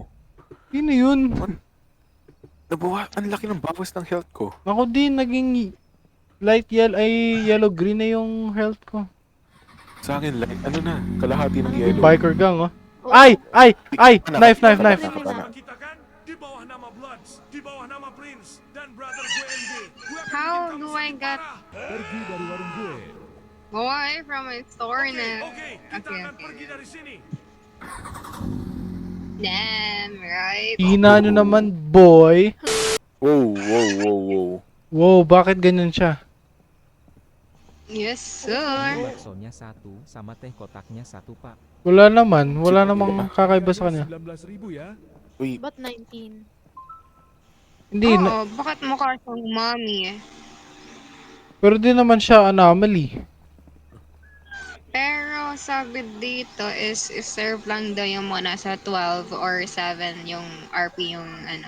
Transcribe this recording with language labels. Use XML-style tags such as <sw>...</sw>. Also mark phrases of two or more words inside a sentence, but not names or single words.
<tl>Sino yun? Ang laki ng bawas ng health ko. Ako din, naging</tl> <en>light yellow-green</en> <tl>na yung health ko. Sa akin, like, ano na, kalahati ng yellow.</tl> <en>Biker gang, oh. Ay! Knife!</en> <tl>Nakatana.</tl> <id>Kita kan di bawah nama Bloods, di bawah nama Prince dan Brother GMD. Gue akan</id> <en>How</en> <id>bikin kamu</id> <en>do I</en> <id>sakit</id> <en>get</en> <id>parah. Pergi dari warung gue.</id> <en>away from my store na?</en> <id>Oke, kita akan pergi dari sini.</id> <en>Damn, right?</en> <tl>Hina nyo naman, boy. Wow. Wow, bakit ganyan siya?</tl> <en>Yes, sir.</en> <id>Baksonya 1 sama teh kotaknya 1 pak.</id> <tl>Wala namang kakaiba sa kanya.</tl> <id>19.000 ya.</id> <tl>Wait, Ba't 19? Hindi, Oo, bakit mukha siyang mommy eh? pero di naman siya anomaly. Pero sabi dito is serve lang daw yung mga nasa 12 or 7 yung RP yung ano.</tl>